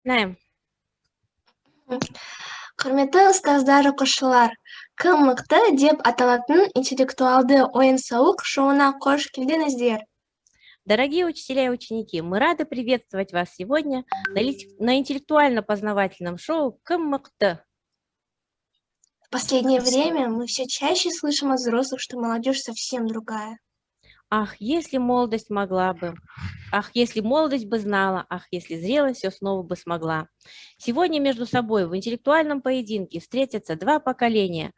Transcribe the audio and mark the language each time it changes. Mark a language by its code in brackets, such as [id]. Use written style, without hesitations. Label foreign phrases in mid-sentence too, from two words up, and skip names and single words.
[ru] Знаем. [kk] Құрметті ұстаздар, оқушылар, кім мықты деп аталатын интеллектуалды ойын-сауық шоуына қош келдіңіздер. [ru] Дорогие учителя и ученики, мы рады приветствовать вас сегодня на интеллектуально-познавательном шоу «Кім мықты». В последнее время мы все чаще слышим от взрослых, что молодежь совсем другая. Ах, если молодость могла бы, ах, если молодость бы знала, ах, если зрелость все снова бы смогла. Сегодня между собой в интеллектуальном поединке встретятся два поколения.